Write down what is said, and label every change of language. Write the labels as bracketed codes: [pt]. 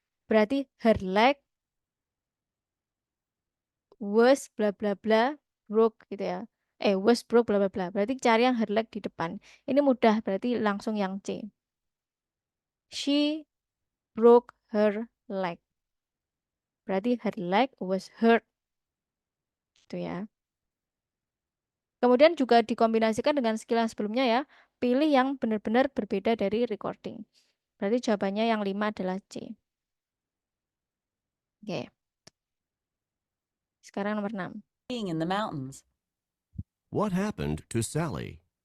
[id] Berarti [en] her leg was bla bla bla broke [id] gitu ya. [en] Was broke bla bla bla. [id] Berarti cari yang her leg di depan. Ini mudah, berarti langsung yang C. [en] She broke her leg. [id] Berarti [en] her leg was hurt. [id] Gitu ya. Kemudian juga dikombinasikan dengan skill yang sebelumnya ya. Pilih yang benar-benar berbeda dari recording. Berarti jawabannya yang 5 adalah C. Oke. Sekarang nomor 6. [en] skiing in the mountains. What happened to Sally?